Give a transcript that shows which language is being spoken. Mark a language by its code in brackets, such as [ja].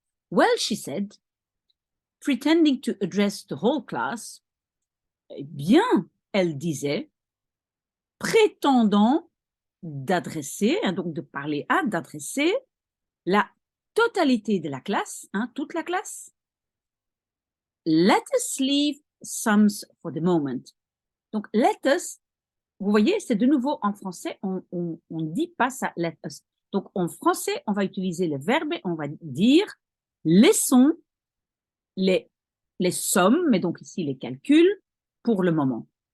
[en] Well, she said, pretending to address the whole class, [fr] eh bien, elle disait, prétendant d'adresser, hein, donc de parler à, d'adresser la totalité de la classe, hein, toute la classe. [en] Let us leave sums for the moment. [fr] Donc, [en] let us, [fr] vous voyez, c'est de nouveau en français, on ne dit pas ça, let us. Donc, en français, on va utiliser le verbe et on va dire laissons les sommes, mais donc ici les calculs, pour le moment.